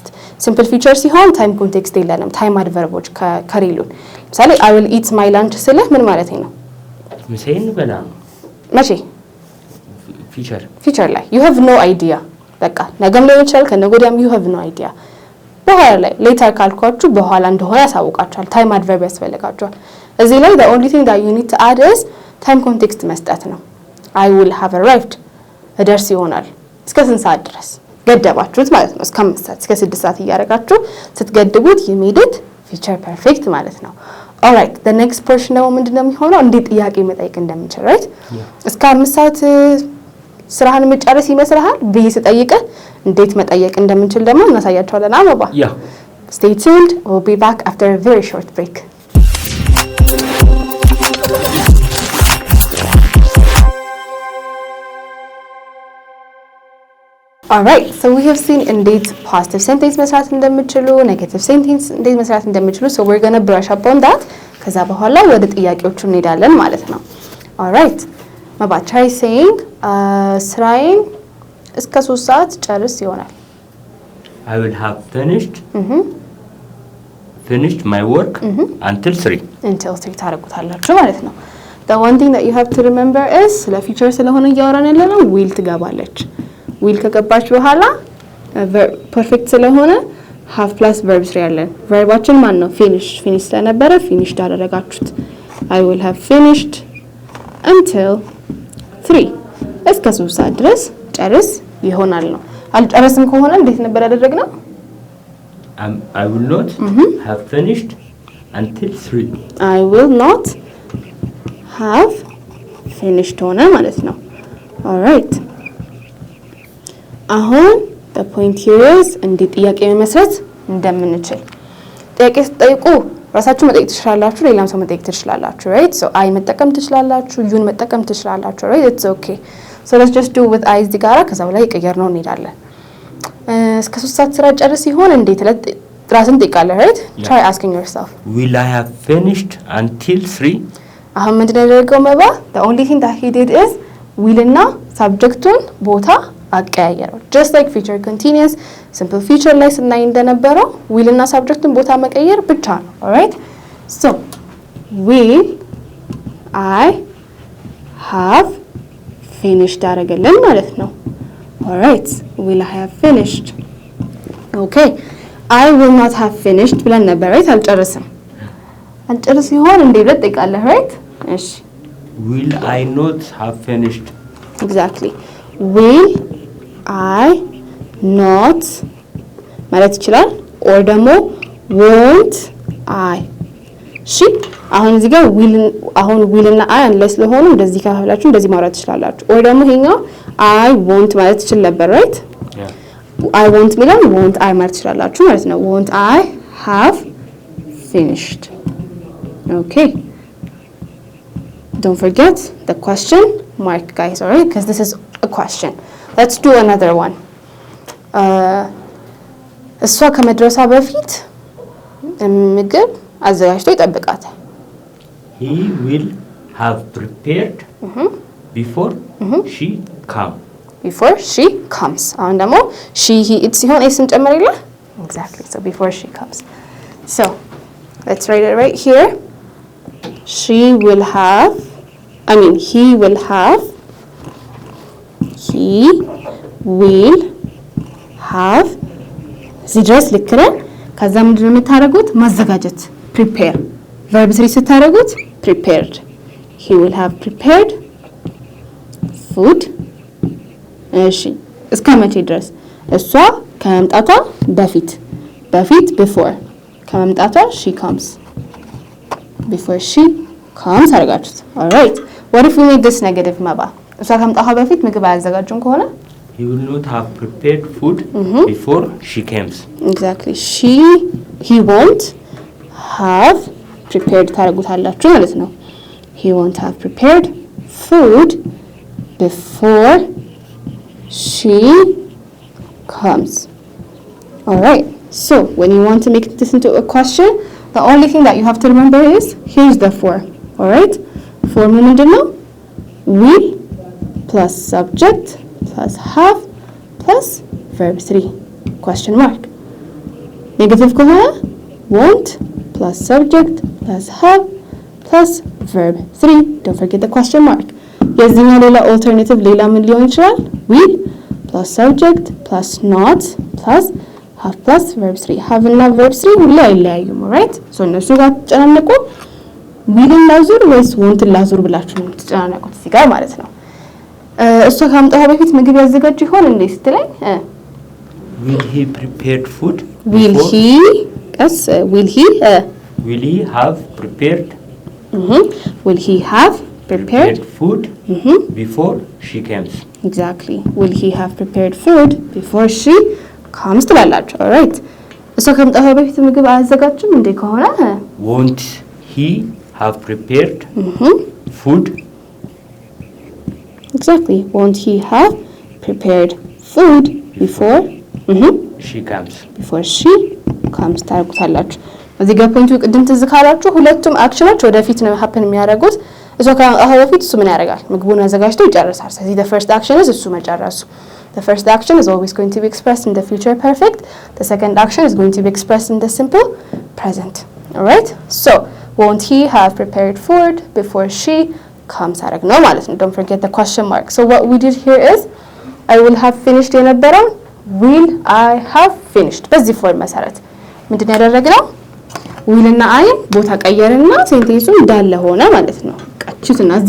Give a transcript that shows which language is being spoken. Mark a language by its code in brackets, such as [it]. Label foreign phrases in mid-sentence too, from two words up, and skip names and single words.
[en] simple feature ሲሆን time context የለንም time adverbዎች [am] ከሪሉን ለምሳሌ [en] I will eat my lunch [am] ስልህ ምን ማለት ነው? ምሳዬን በላ መቼ feature ላይ [en] you have no idea [am] በቃ ነገም ሊሆን ይችላል ከነገ ወዲያም [en] you have no idea [am] በኋላ ላይ ሌተር ካልኳችሁ በኋላ እንደሆነ ያሳውቃችኋል [en] time adverb [am] ያስፈልጋችኋል እዚህ ላይ [en] the only thing that you need to add is time context [am] መስጠት ነው [en] I will have arrived [am] እደርስ ይሆናል እስከ ስንት ሰዓት ድረስ ገደባችሁት ማለት ነው እስከ 5 ሰዓት እስከ 6 ሰዓት እያደረጋችሁ ስትገድቡት [en] you made it future perfect [am] ማለት ነው [en] alright the next portion [am] ነው ምንድነው የሚሆነው እንዴት ጥያቄ መጠየቅ እንደምንችል right እስከ 5 ሰዓት ስራህን መጨረስ ይመስልሃል ብዬ ስጠይቅ እንዴት መጠየቅ እንደምንችል ደግሞ እናሳያችኋለን አበባ [en] stay tuned we'll be back after a very short break alright so we have seen [am] እንዴት [en] positive sentence [am] መስራት እንደምትችሉ [en] negative sentence [am] እንዴት መስራት እንደምትችሉ [en] so we're going to brush up on that [am] ከዛ በኋላ ወደ ጥያቄዎቹ እንሄዳለን ማለት ነው alright መባ [en] try saying [am] ስራዬን እስከ 3 ሰዓት ጨርስ ይሆናል [en] I will have finished my work until 3 [am] ታረጉታላችሁ ማለት ነው [en] the one thing that you have [am] to remember is ስለ future ስለሆነ እያወራን ያለነው will ትገባለች will ከገባች በኋላ perfect ስለሆነ [en] have plus verb 3 [am] ያለን verbaችን ማን ነው finish ስለነበረ finished አደረጋችሁት [en] I will have finished until 3 [am] እስከ 3 ሰዓት ድረስ ጨርስ ይሆናል ነው አልጨረስም ከሆነ እንዴት ነበር ያደረግነው [en] I will not have finished until 3 I will not have finished [am] ሆነ ማለት ነው alright አሁን [en] the point here is [am] እንዴት ጥያቄ መመስረት እንደምንችል ጥያቄ ስትጠይቁ ራሳችሁ መጠየቅ ትችላላችሁ ሌላም ሰው መጠየቅ ትችላላችሁ [en] right so I [am] መጠቀም ትችላላችሁ youን መጠቀም ትችላላችሁ right [en] it's okay so let's just do with I [am] እዚህ ጋር ከዛው ላይ ቀየር ነው እንሄዳለን እስከ 3 ሰዓት ስራ ጨርስ ይሆን እንዴት ራስን ጠይቃለህ [en] right try asking yourself will I have finished until 3 [am] አሁን ምንድነው ያደረገው መባ [en] the only thing that he did is will እና subjectን ቦታ [am] አቀያየረው [en] just like future continuous simple future [am] ላይ ስናይ እንደነበረው will እና subjectን ቦታ መቀየር ብቻ ነው [en] alright so will I have finished [am] አደረገልን ማለት ነው [en] alright will I have finished okay I will not have finished [am] ብለን ነበር right አልጨርስም ይሆን እንዴ ብለህ ጠይቃለህ right እሺ [en] will I not have finished [am] exactly [en] will I not [am] ማለት ይችላል or ደግሞ [en] won't I [am] እሺ አሁን እዚህ ጋር will እና I unless ለሆኑ እንደዚህ ካፈላችሁ እንደዚህ ማውራት ትችላላችሁ or ደግሞ ይሄኛው [en] I won't [am] ማለት ይችላል ነበር right [en] I won't [am] ሚለው [en] won't I [am] ማለት ትችላላችሁ ማለት ነው [en] won't I have finished okay don't forget the question mark guys alright because this is a question let's do another one [am] እሷ ከመድረሷ በፊት ምግብ አዘጋጅቶ ይጠብቃታል [en] he will have prepared before she comes [am] አሁን ደግሞ [en] she he it [am] ሲሆን ኤስን ጨምረይላ [en] exactly so before she comes so let's write it right here he will have [am] እዚህ ድረስ ልክ ነን ከዛ ምንድነው የምታደርጉት ማዘጋጀት [en] prepare verb 3 ስታደርጉት prepared he will have prepared food [am] እሺ እስከ መቼ ድረስ እሷ ከመምጣቷ በፊት [en] before ከመምጣቷ she comes before she comes አደረጋችሁት alright what if we make this negative [am] መባ እሷ ከመምጣቷ በፊት ምግብ አያዘጋጁም ከሆነ [en] he will not have prepared food before she comes exactly he won't have prepared [am] ታረጉታላችሁ ማለት ነው [en] he won't have prepared food before she comes alright so when you want to make this into a question the only thing that you have to remember is here's the for alright for ምንድነው will plus subject plus have plus verb 3 question mark negative ከሆነ won't plus subject plus have plus verb 3 don't forget the question mark [am] የዚህኛው ሌላ [en] alternative [am] ሌላ ምን ሊሆን ይችላል [en] will plus subject plus not plus have plus verb 3 have እና verb 3 [am] ሁሉ አይለያዩም [en] right so [am] እነሱ ጋር ተጨናነቁ [en] will [am] ላዙር ወይስ [en] want [am] ላዙር ብላችሁ ነው ተጨናነቁት እዚህ ጋር ማለት ነው እሱ ካምጣው በፊት ምግብ ያዘጋጅ ይሆን እንዴ ስትለኝ [en] will he prepared food will he yes will he have prepared will he have prepared food before she comes exactly will he have prepared food before she comes ትላላችሁ alright [am] እሱ ካምጣው በፊት ምግብ አያዘጋጅም እንዴ ከሆነ [en] won't he have prepared food exactly won't he have prepared food before she comes [am] ታርጉታላችሁ እዚህ ጋር ፖይንቱ ቅድም ትዝ ካላችሁ ሁለቱም አክሽኖች ወደፊት ነው happen የሚያደርጉት እሱ በፊት እሱ ምን ያደርጋል ምግቡን አዘጋጅቶ ይጨርሳል ስለዚህ [en] the first action is [am] እሱ መጨረሱ [en] the first action is always going to be expressed in the future perfect the second action is going to be expressed in the simple present all right so won't he have prepared food before she comes [am] አረግ ነው ማለት ነው [en] don't forget the question mark so what we did here is I will have finished [am] የነበረው [en] will I have finished [am] በዚህ ፎርም መሰረት ምንድነው ያደረግነው will እና I ቦታ ቀየርና ሴንቴንሱ እንዳለ ሆነ ማለት ነው ቀጭትና እዚህ